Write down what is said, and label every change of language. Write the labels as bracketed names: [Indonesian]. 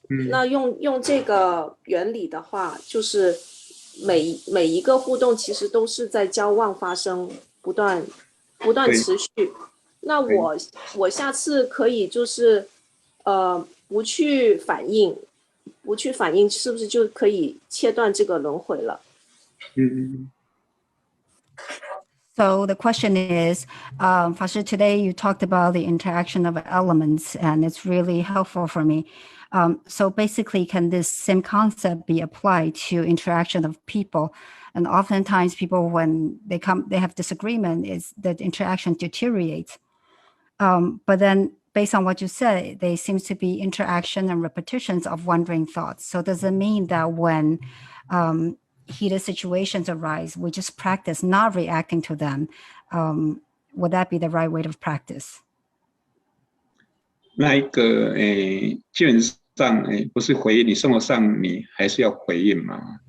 [Chinese] 那用这个原理的话，就是每一个互动其实都是在交往发生，不断持续。那我下次可以就是不去反应，是不是就可以切断这个轮回了 [English] ？So the question is, Fasher, today you talked about the interaction of elements, and it's really helpful for me. So basically, can this same concept be applied to interaction of people? And oftentimes people, when they have disagreement, is that interaction deteriorates. But then based on what you said, there seems to be interaction and repetitions of wandering thoughts. So does it mean that when heated situations arise, we just practice not reacting to them. Would that be the right way of practice? [Chinese] 那一个基本上不是回应，你生活上你还是要回应嘛。